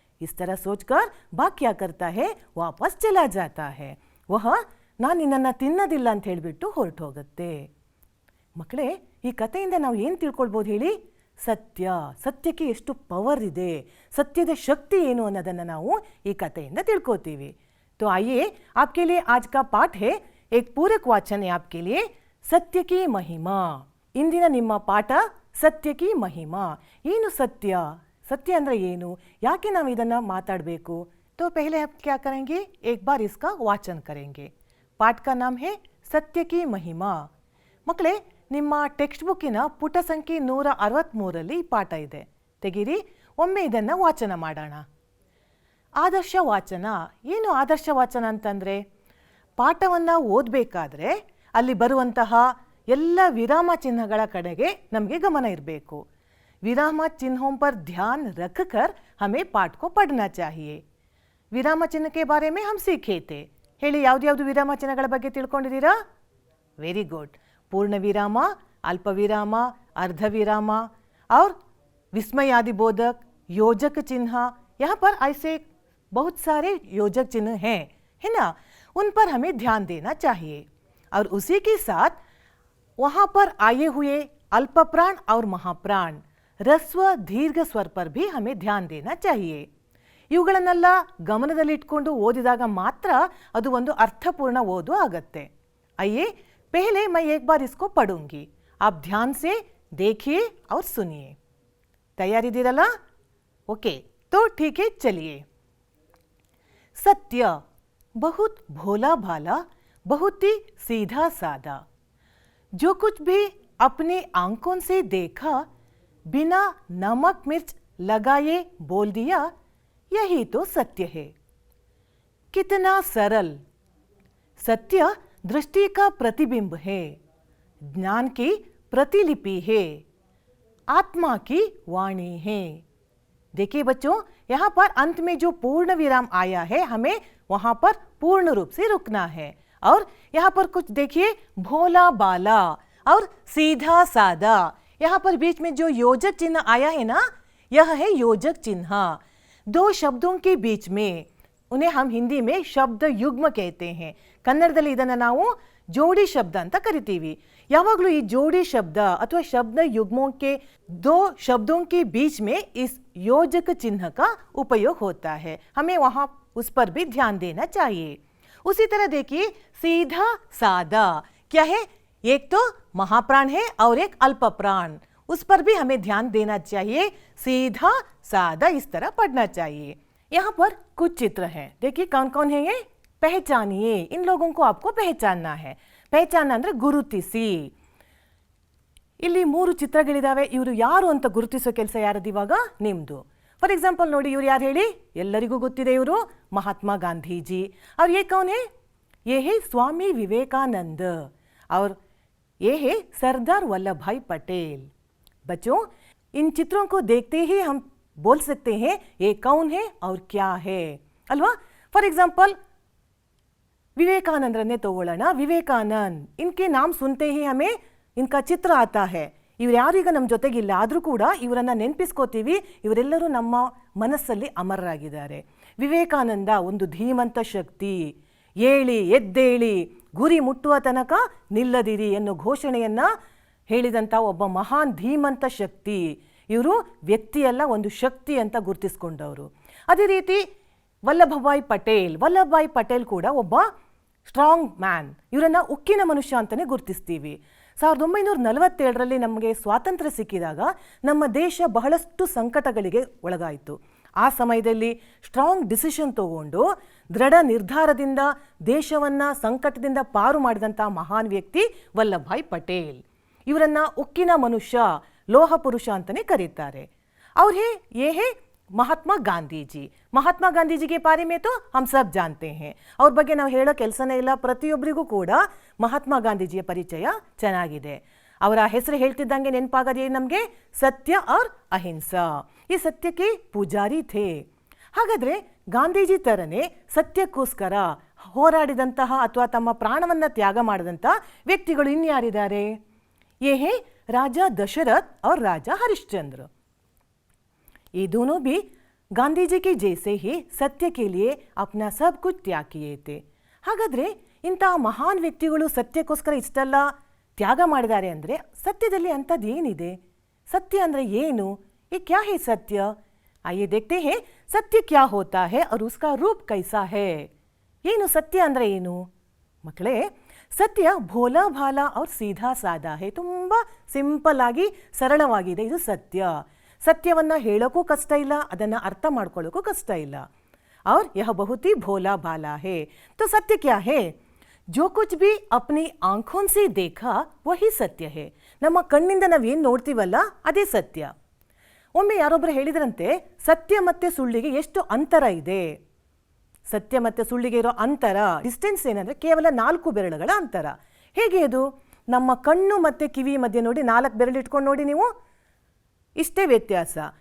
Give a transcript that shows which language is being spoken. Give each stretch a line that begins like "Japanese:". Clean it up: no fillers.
Hindi: Is ತರ ಸೋಚ್ಕರ್ ಬಾಘ್ ಕ್ಯಾ ಕರ್ತಾ ಹೇ, ವಾಪಸ್ ಚಲಾ ಜಾತಾ ಹೇ,
Kannada: ವಹ ನಾನು ನಿನ್ನನ್ನು ತಿನ್ನೋದಿಲ್ಲ ಅಂತ ಹೇಳಿಬಿಟ್ಟು ಹೊರಟು ಹೋಗುತ್ತೆ। ಮಕ್ಕಳೇ, ಈ ಕಥೆಯಿಂದ ನಾವು ಏನು ತಿಳ್ಕೊಳ್ಬೋದು ಹೇಳಿ? ಸತ್ಯ, ಸತ್ಯಕ್ಕೆ ಎಷ್ಟು ಪವರ್ ಇದೆ, ಸತ್ಯದ ಶಕ್ತಿ ಏನು ಅನ್ನೋದನ್ನು ನಾವು ಈ ಕಥೆಯಿಂದ ತಿಳ್ಕೋತೀವಿ।
Hindi: तो आइए, आपके लिए आज का पाठ है, एक पूरक वाचन है आपके लिए, सत्य की महिमा।
Kannada: इंदिನ ನಿಮ್ಮ ಪಾಠ
Hindi: ಸತ್ಯ ಕಿ ಮಹಿಮಾ।
Kannada: ಏನು ಸತ್ಯ? ಸತ್ಯ ಅಂದರೆ ಏನು? ಯಾಕೆ ನಾವು ಇದನ್ನು ಮಾತಾಡಬೇಕು?
Hindi: तो पहले हम क्या करेंगे, एक बार इसका वाचन करेंगे। पाठ का नाम है सत्य की महिमा।
Kannada: ಮಕ್ಕಳೇ, ನಿಮ್ಮ ಟೆಕ್ಸ್ಟ್ ಬುಕ್ಕಿನ ಪುಟ ಸಂಖ್ಯೆ 163ರಲ್ಲಿ ಈ ಪಾಠ ಇದೆ, ತೆಗೀರಿ, ಒಮ್ಮೆ ಇದನ್ನು ವಾಚನ ಮಾಡೋಣ। ಆದರ್ಶ ವಾಚನ ಏನು? ಆದರ್ಶ ವಾಚನ ಅಂತಂದರೆ, ಪಾಠವನ್ನು ಓದಬೇಕಾದ್ರೆ ಅಲ್ಲಿ ಬರುವಂತಹ ಎಲ್ಲ ವಿರಾಮ ಚಿಹ್ನೆಗಳ ಕಡೆಗೆ ನಮಗೆ ಗಮನ ಇರಬೇಕು।
Hindi: विराम चिन्हों पर ध्यान रखकर हमें पाठ को पढ़ना चाहिए. ವಿರಾಮ ಚಿಹ್ನೆ के बारे में हम सीखे थे.
Kannada: ಹೇಳಿ ಯಾವ್ದು ವಿರಾಮ ಚಿಹ್ನೆಗಳ ಬಗ್ಗೆ ತಿಳ್ಕೊಂಡಿದ್ದೀರಾ?
English: Very good.
Hindi: पूर्ण विराम, अल्प विराम, अर्ध विराम और विस्मयादिबोधक, योजक चिन्ह. यहाँ पर ऐसे बहुत सारे योजक चिन्ह हैं, है ना? उन पर हमें ध्यान देना चाहिए. और उसी के साथ वहाँ पर आए हुए अल्प प्राण और महाप्राण, रस्व दीर्घ स्वर पर भी हमें ध्यान देना चाहिए.
Kannada: ಇವುಗಳನ್ನೆಲ್ಲ ಗಮನದಲ್ಲಿಟ್ಕೊಂಡು ಓದಿದಾಗ ಮಾತ್ರ ಅದು ಒಂದು ಅರ್ಥಪೂರ್ಣ ಓದು ಆಗುತ್ತೆ.
Hindi: आइए पहले मैं एक बार इसको पढ़ूंगी, आप ध्यान से देखिए और सुनिए.
Kannada: तैयारिದ್ದೀರಲ್ಲ?
Hindi: ओके, तो ठीक है, चलिए. सत्य बहुत भोला भाला, बहुत ही सीधा सादा, जो कुछ भी अपने आंखों से देखा बिना नमक मिर्च लगाए बोल दिया, यही तो सत्य है. कितना सरल. सत्य दृष्टि का प्रतिबिंब है, ज्ञान की प्रतिलिपि है, आत्मा की वाणी है. देखिए बच्चों, यहाँ पर अंत में जो पूर्ण विराम आया है, हमें वहाँ पर पूर्ण रूप से रुकना है. और यहाँ पर कुछ देखिए, भोला बाला और सीधा सादा. यहाँ पर बीच में जो योजक चिन्ह आया है ना, यह है योजक चिन्ह. दो शब्दों के बीच में, उन्हें हम हिंदी में शब्द युग्म कहते हैं.
Kannada: ಕನ್ನಡದಲ್ಲಿ ಇದನ್ನು ನಾವು ಜೋಡಿ ಶಬ್ದ ಅಂತ ಕರಿತೀವಿ. ಯಾವಾಗಲೂ ಈ ಜೋಡಿ ಶಬ್ದ ಅಥವಾ
Hindi: शब्द युग्मों के दो शब्दों के बीच में इस योजक चिन्ह का उपयोग होता है. हमें वहाँ उस पर भी ध्यान देना चाहिए. उसी तरह देखिए, सीधा सादा क्या है? एक तो महाप्राण है और एक अल्प प्राण, उस पर भी हमें ध्यान देना चाहिए. सीधा सादा इस तरह पढ़ना चाहिए. यहाँ पर कुछ चित्र हैं, देखिए कौन कौन है ये, पहचानिए. इन लोगों को आपको पहचानना है.
Kannada: ಪಹಚಾನ ಅಂದರೆ ಗುರುತಿಸಿ. ಇಲ್ಲಿ 3 ಚಿತ್ರಗಳಿದಾವೆ. ಇವರು ಯಾರು ಅಂತ ಗುರುತಿಸೋ ಕೆಲಸ ಯಾರದು ಇವಾಗ? ನಿಮ್ಮದು. ಫಾರ್ ಎಕ್ಸಾಂಪಲ್ ನೋಡಿ, ಇವರು ಯಾರು ಹೇಳಿ? ಎಲ್ಲರಿಗೂ ಗೊತ್ತಿದೆ, ಇವರು ಮಹಾತ್ಮ ಗಾಂಧೀಜಿ.
Hindi: और ये कौन है? ये है स्वामी विवेकानंद और ये है सरदार वल्लभ भाई पटेल. बच्चों, इन चित्रों को देखते ही हम बोल सकते हैं ये कौन है और क्या है, अल्वा? फॉर एग्जाम्पल विवेकानंद ने तोड़ना. विवेकानंद, इनके नाम सुनते ही हमें इनका चित्र आता है.
Kannada: ಇವರು ಯಾರೀಗ ನಮ್ಮ ಜೊತೆಗಿಲ್ಲ, ಆದರೂ ಕೂಡ ಇವರನ್ನು ನೆನಪಿಸ್ಕೋತೀವಿ. ಇವರೆಲ್ಲರೂ ನಮ್ಮ ಮನಸ್ಸಲ್ಲಿ ಅಮರರಾಗಿದ್ದಾರೆ. ವಿವೇಕಾನಂದ ಒಂದು ಧೀಮಂತ ಶಕ್ತಿ. ಏಳಿ ಎದ್ದೇಳಿ, ಗುರಿ ಮುಟ್ಟುವ ತನಕ ನಿಲ್ಲದಿರಿ ಎನ್ನುವ ಘೋಷಣೆಯನ್ನು ಹೇಳಿದಂಥ ಒಬ್ಬ ಮಹಾನ್ ಧೀಮಂತ ಶಕ್ತಿ. ಇವರು ವ್ಯಕ್ತಿಯಲ್ಲ, ಒಂದು ಶಕ್ತಿ ಅಂತ ಗುರುತಿಸ್ಕೊಂಡವರು. ಅದೇ ರೀತಿ ವಲ್ಲಭಭಾಯಿ ಪಟೇಲ್. ವಲ್ಲಭಭಾಯಿ ಪಟೇಲ್ ಕೂಡ ಒಬ್ಬ ಸ್ಟ್ರಾಂಗ್ ಮ್ಯಾನ್. ಇವರನ್ನು ಉಕ್ಕಿನ ಮನುಷ್ಯ ಅಂತಲೇ ಗುರುತಿಸ್ತೀವಿ. 1947ರಲ್ಲಿ ನಮಗೆ ಸ್ವಾತಂತ್ರ್ಯ ಸಿಕ್ಕಿದಾಗ ನಮ್ಮ ದೇಶ ಬಹಳಷ್ಟು ಸಂಕಟಗಳಿಗೆ ಒಳಗಾಯಿತು. ಆ ಸಮಯದಲ್ಲಿ ಸ್ಟ್ರಾಂಗ್ ಡಿಸಿಷನ್ ತಗೊಂಡು ದೃಢ ನಿರ್ಧಾರದಿಂದ ದೇಶವನ್ನು ಸಂಕಟದಿಂದ ಪಾರು ಮಾಡಿದಂಥ ಮಹಾನ್ ವ್ಯಕ್ತಿ ವಲ್ಲಭಭಾಯಿ ಪಟೇಲ್. ಇವರನ್ನು ಉಕ್ಕಿನ ಮನುಷ್ಯ, ಲೋಹ ಪುರುಷ ಅಂತಲೇ ಕರೀತಾರೆ.
Hindi: और ये है महात्मा गांधी जी. महात्मा गांधी जी के बारे में तो हम सब जानते हैं.
Kannada: ಅವ್ರ ಬಗ್ಗೆ ನಾವು ಹೇಳೋ ಕೆಲಸನೇ ಇಲ್ಲ. ಪ್ರತಿಯೊಬ್ಬರಿಗೂ ಕೂಡ ಮಹಾತ್ಮ ಗಾಂಧೀಜಿಯ ಪರಿಚಯ ಚೆನ್ನಾಗಿದೆ. ಅವರ ಹೆಸರು ಹೇಳ್ತಿದ್ದಂಗೆ ನೆನಪಾಗೋದೇ ನಮಗೆ, ಸತ್ಯ और ಅಹಿಂಸಾ. ಈ ಸತ್ಯಕ್ಕೆ ಪೂಜಾರಿ ಥೇ. ಹಾಗಾದರೆ ಗಾಂಧೀಜಿ ಥರನೇ ಸತ್ಯಕ್ಕೋಸ್ಕರ ಹೋರಾಡಿದಂತಹ ಅಥವಾ ತಮ್ಮ ಪ್ರಾಣವನ್ನು ತ್ಯಾಗ ಮಾಡಿದಂಥ ವ್ಯಕ್ತಿಗಳು ಇನ್ಯಾರಿದ್ದಾರೆ?
Hindi: ये है राजा दशरथ और राजा हरिश्चंद्र. ये दोनों भी गांधी जी के जैसे ही सत्य के लिए अपना सब कुछ त्याग किए थे.
Kannada: ಹಾಗಾದರೆ ಇಂತಹ ಮಹಾನ್ ವ್ಯಕ್ತಿಗಳು ಸತ್ಯಕ್ಕೋಸ್ಕರ ಇಷ್ಟೆಲ್ಲ ತ್ಯಾಗ ಮಾಡಿದ್ದಾರೆ ಅಂದರೆ ಸತ್ಯದಲ್ಲಿ ಅಂಥದ್ದು ಏನಿದೆ? ಸತ್ಯ ಅಂದರೆ ಏನು?
Hindi: ये क्या है सत्य? आइए देखते हैं सत्य क्या होता है और उसका रूप कैसा है.
Kannada: ಏನು ಸತ್ಯ ಅಂದರೆ ಏನು ಮಕ್ಕಳೇ?
Hindi: ಸತ್ಯ ಭೋಲಾ ಭಾಲಾ और सीधा सादा है.
Kannada: ತುಂಬ ಸಿಂಪಲ್ ಆಗಿ ಸರಳವಾಗಿದೆ ಇದು ಸತ್ಯ. ಸತ್ಯವನ್ನು ಹೇಳೋಕ್ಕೂ ಕಷ್ಟ ಇಲ್ಲ, ಅದನ್ನು ಅರ್ಥ ಮಾಡ್ಕೊಳ್ಳೋಕ್ಕೂ ಕಷ್ಟ ಇಲ್ಲ.
Hindi: और यह बहुत ही भोला भाला है. तो सत्य क्या है? जो कुछ भी अपनी आंखों से देखा वही सत्य है.
Kannada: ನಮ್ಮ ಕಣ್ಣಿಂದ ನಾವೇನು ನೋಡ್ತೀವಲ್ಲ ಅದೇ ಸತ್ಯ. ಒಮ್ಮೆ ಯಾರೊಬ್ಬರು ಹೇಳಿದ್ರಂತೆ, ಸತ್ಯ ಮತ್ತು ಸುಳ್ಳಿಗೆ ಎಷ್ಟು ಅಂತರ ಇದೆ. ಸತ್ಯ ಮತ್ತು ಸುಳ್ಳಿಗೆ ಇರೋ ಅಂತರ, ಡಿಸ್ಟೆನ್ಸ್ ಏನಂದರೆ ಕೇವಲ 4 ಬೆರಳುಗಳ ಅಂತರ. ಹೇಗೆ ಅದು? ನಮ್ಮ ಕಣ್ಣು ಮತ್ತು ಕಿವಿ ಮಧ್ಯೆ ನೋಡಿ 4 ಬೆರಳು ಇಟ್ಕೊಂಡು ನೋಡಿ ನೀವು. ಇಷ್ಟೇ ವ್ಯತ್ಯಾಸ.